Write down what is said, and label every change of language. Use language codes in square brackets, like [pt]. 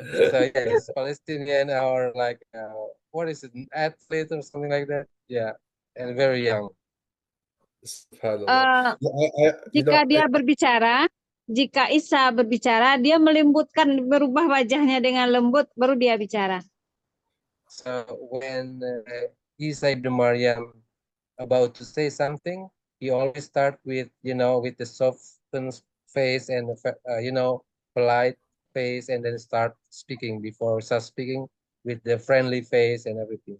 [en] So yeah, it's Palestinian or like what is it, an athlete or something like that? Yeah, and very young. [ar] Subhanallah. Eh, Yeah, [id] jika dia berbicara, jika Isa berbicara, dia melembutkan, berubah wajahnya dengan lembut, baru dia bicara. [en] So when Isa ibn Maryam about to say something, he always start with with the softened face and polite face, and then start speaking before start speaking with the friendly face and everything.